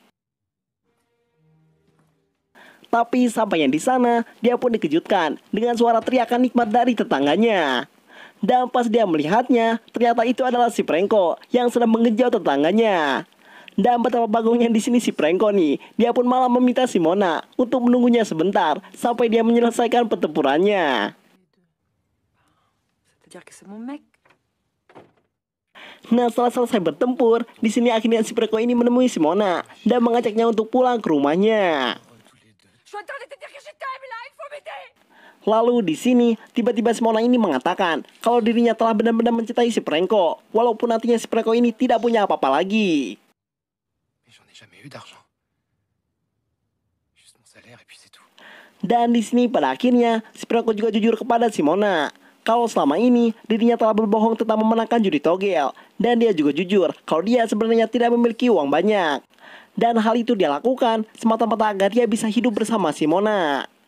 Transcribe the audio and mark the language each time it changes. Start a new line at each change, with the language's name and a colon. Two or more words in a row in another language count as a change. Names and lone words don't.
Indonesian: Tapi sampainya di sana, dia pun dikejutkan dengan suara teriakan nikmat dari tetangganya. Dan pas dia melihatnya, ternyata itu adalah si Preko yang sedang mengejut tetangganya. Dan betapa bagusnya di sini si Preko nih, dia pun malah meminta Simona untuk menunggunya sebentar sampai dia menyelesaikan pertempurannya.
French: C'est-à-dire que c'est mon mec.
Indonesian: Nah, setelah selesai bertempur, di sini akhirnya si Preko ini menemui Simona dan mengajaknya untuk pulang ke rumahnya.
French: Je suis en train de te dire que je t'aime là, il faut m'aider.
Indonesian: Lalu di sini tiba-tiba Simona ini mengatakan kalau dirinya telah benar-benar mencintai si Preko, walaupun nantinya si Preko ini tidak punya apa-apa lagi.
French: Mais j'en ai jamais eu d'argent. Juste mon salaire et puis c'est tout.
Indonesian: Dan di sini pada akhirnya si Preko juga jujur kepada Simona kalau selama ini dirinya telah berbohong tentang memenangkan judi togel, dan dia juga jujur kalau dia sebenarnya tidak memiliki uang banyak. Dan hal itu dia lakukan semata-mata agar dia bisa hidup bersama Simona.